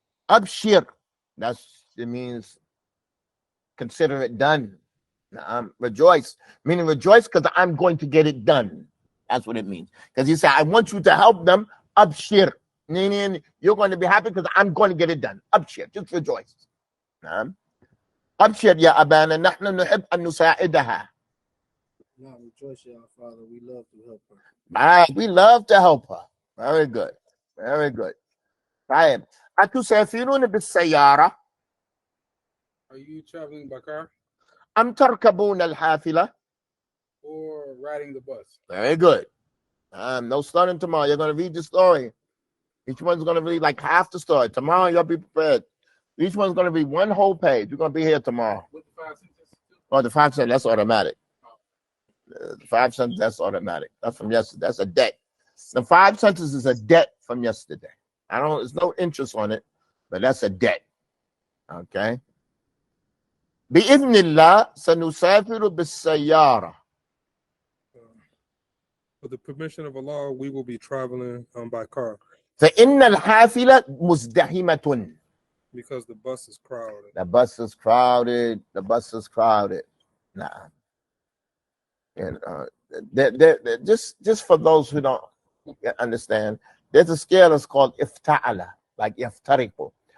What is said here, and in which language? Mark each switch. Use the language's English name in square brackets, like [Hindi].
[English] Abshir. It means consider it done. Rejoice. Meaning rejoice because I'm going to get it done. That's what it means. Because he said, I want you to help them. Abshir. Meaning you're going to be happy because I'm going to get it done. Abshir. Just rejoice. نعم. [Arabic] أبشر يا أبانا نحن نحب أن نساعدها. [English] Now rejoice, our Father. We love to help her. We love to help her. Very good. Very good. طيب. [Arabic] أتسافرون بالسيارة؟ [English] Are you traveling by car [Arabic] أم تركبون الحافلة؟ [English] or riding the bus? Very good. No starting tomorrow. You're going to read the story. Each one's going to read like half the story. Tomorrow, you'll be prepared. Each one's going to read one whole page. You're going to be here tomorrow. With the 5 sentences. Oh, the 5 cents, that's automatic. The 5 cents, that's automatic. That's from yesterday. That's a debt. The 5 sentences is a debt from yesterday. There's no interest on it, but that's a debt. Okay. [Arabic] بإذن الله سنسافر بالسيارة. [English] With the permission of Allah, we will be traveling by car [Arabic] فإن الحافلة مزدحمة. [English] because the bus is crowded. The bus is crowded. The bus is crowded. Nah. And just for those who don't understand, there's a scale that's called ifta'ala, like yaftariqu.